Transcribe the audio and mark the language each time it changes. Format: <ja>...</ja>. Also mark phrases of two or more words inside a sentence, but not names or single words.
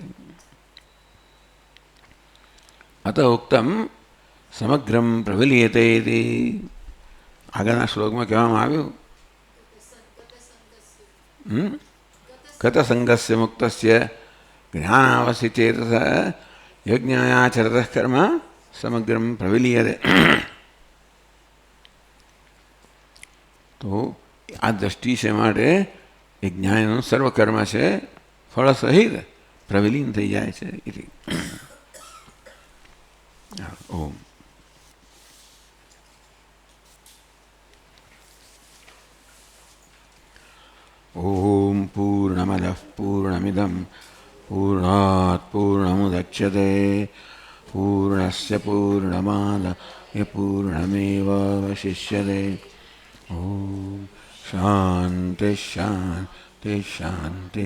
<sa>અત ઉક્તમ સમગ્રમ પ્રવિલીયતે.</sa> <gu>આગળના શ્લોકમાં કહેવામાં આવ્યું</gu> <sa>ગત સંગસ્ય મુક્તસ્ય જ્ઞાનાવસિચેતસ यज्ञायाचरतः कर्म समग्रम प्रविलीयते।</sa> <gu>તો આ દૃષ્ટિ સે માટે એ જ્ઞાનનું સર્વકર્મ છે ફળ સહિત પ્રવિલીન થઈ જાય છે.</gu> <sa>ઓમ ઓમ પૂર્ણમદઃ પૂર્ણમિદં પૂર્ણાત પૂર્ણમુદચ્યતે પૂર્ણસ્ય પૂર્ણમાદાય પૂર્ણમેવાવશિષ્યતે. ઓમ शांति शांति शांति.</sa>